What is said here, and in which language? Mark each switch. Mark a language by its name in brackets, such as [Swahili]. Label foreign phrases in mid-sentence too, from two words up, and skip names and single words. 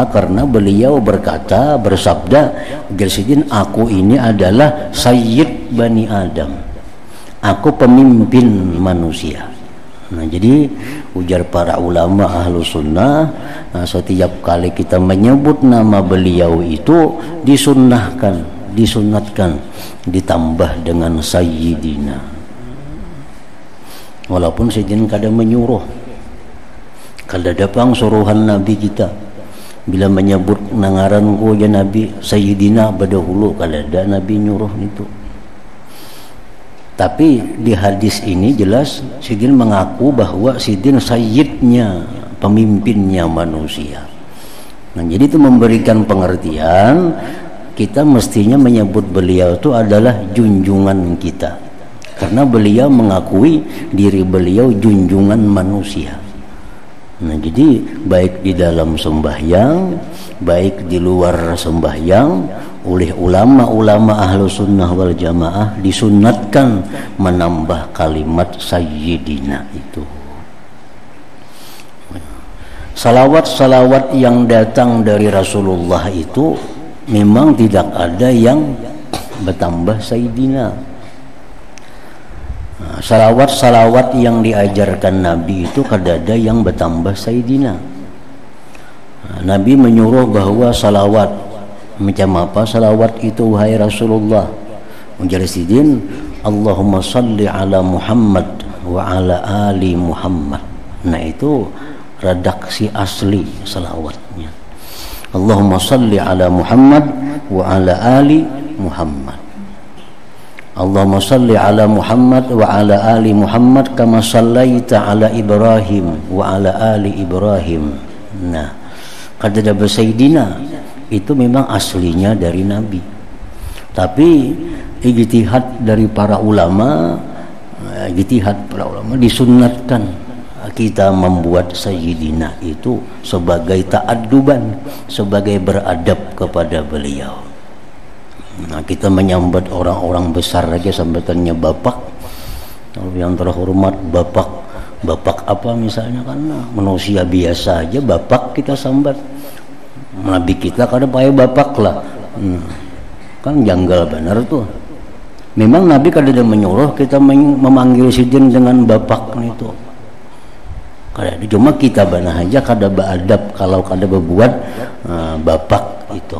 [Indonesian] Karena beliau bersabda, Gersidin, aku ini adalah [Arabic] سيد بني آدم, [Indonesian] aku pemimpin manusia. Nah, jadi ujar para ulama [Arabic] أهل السنة, [Indonesian] setiap kali kita menyebut nama beliau itu disunatkan ditambah dengan Sayyidina. Walaupun Sayyidina kadang menyuruh, kada dapang suruhan Nabi kita bila menyebut nangaranku ya Nabi Sayyidina berdahulu, kada ada Nabi nyuruh itu. Tapi di hadis ini jelas Sidin mengaku bahwa Sidin sayyidnya, pemimpinnya manusia. Nah, jadi itu memberikan pengertian kita mestinya menyebut beliau itu adalah junjungan kita, karena beliau mengakui diri beliau junjungan manusia. Nah, jadi baik di dalam sembahyang, baik di luar sembahyang, oleh ulama-ulama [Arabic] أهل السنة والجماعة [Indonesian] disunatkan menambah kalimat Sayyidina itu. Salawat-salawat yang datang dari Rasulullah itu memang tidak ada yang bertambah Sayyidina. Salawat-salawat yang diajarkan Nabi itu kada ada yang bertambah Sayyidina. Nabi menyuruh bahwa salawat macam apa salawat itu wahai Rasulullah? Ujar Sidin, [Arabic] اللهم صل على محمد وعلى آل محمد. [Indonesian] Nah, itu redaksi asli salawatnya. [Arabic] اللهم صل على محمد وعلى آل محمد. اللهم صل على محمد وعلى آل محمد كما صليت على إبراهيم وعلى آل إبراهيم. [Indonesian] Nah, kada ada Sayyidina itu memang aslinya dari Nabi. Tapi ijtihad dari para ulama, disunatkan kita membuat Sayyidina itu sebagai ta'adduban, sebagai beradab kepada beliau. Nah, kita menyambut orang-orang besar aja sambutannya bapak. Kalau yang terhormat bapak apa misalnya, karena manusia biasa aja bapak kita sambat. Nabi kita kada pakai bapak lah. Kan janggal benar tuh. Memang Nabi kada ada menyuruh kita memanggil Sidin dengan bapak itu. Kada, cuma kita banah aja kada beradab kalau kada berbuat bapak itu.